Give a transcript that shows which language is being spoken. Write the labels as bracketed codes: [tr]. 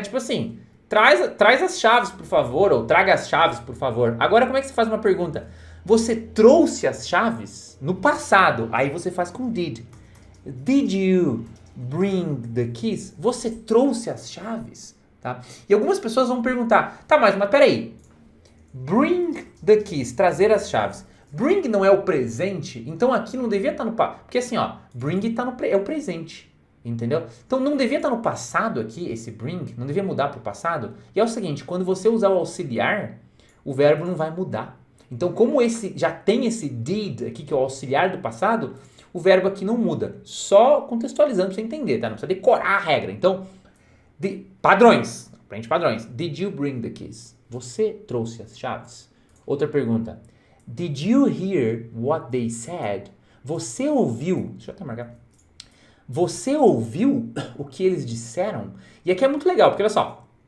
[pt] Tipo assim, traz as chaves, por favor, ou traga as chaves, por favor. Agora, como é que você faz uma pergunta? Você trouxe as chaves no passado. Aí você faz com did. [en] Did you bring the keys? [pt] Você trouxe as chaves? Tá? E algumas pessoas vão perguntar, tá, mas peraí. [en] Bring the keys, [pt] trazer as chaves. Bring não é o presente, então aqui não devia estar no passado. Porque assim, ó, bring é o presente, entendeu? Então não devia estar no passado aqui, esse bring, não devia mudar para o passado. E é o seguinte, quando você usar o auxiliar, o verbo não vai mudar. Então como esse já tem esse did aqui, que é o auxiliar do passado, o verbo aqui não muda. Só contextualizando para você entender, tá? Não precisa decorar a regra. Então, padrões, aprende padrões. [en] Did you bring the keys? [pt] Você trouxe as chaves? Outra pergunta. [en] Did you hear what they said? [pt] Você ouviu? Deixa eu até marcar. Você ouviu o que eles disseram? E aqui é muito legal, porque olha só.